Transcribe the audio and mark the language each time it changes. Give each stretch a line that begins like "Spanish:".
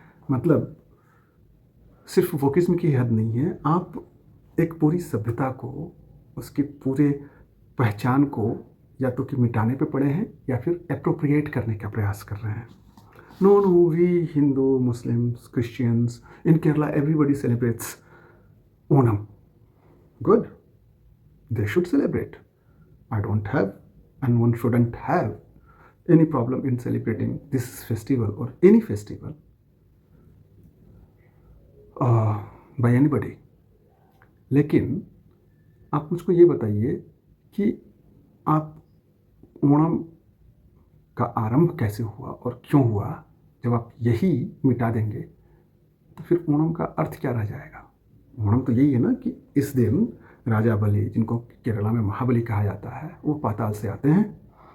Hindi: मतलब सिर्फ वोकिज्म की हद नहीं है, आप एक पूरी सभ्यता को, उसके पूरे पहचान को या तो कि मिटाने पे पड़े हैं या फिर एप्रोप्रिएट करने का प्रयास कर रहे हैं।
English: No no, we Hindu, Muslims, Christians in Kerala, everybody celebrates Onam. Good, they should celebrate. I don't have, and one shouldn't have, any problem in celebrating this festival or any festival by anybody.
Hindi: लेकिन आप मुझको ये बताइए कि आप ओणम का आरंभ कैसे हुआ और क्यों हुआ? जब आप यही मिटा देंगे तो फिर ओणम का अर्थ क्या रह जाएगा? ओणम तो यही है ना कि इस दिन राजा बलि, जिनको केरला में महाबली कहा जाता है, वो पाताल से आते हैं।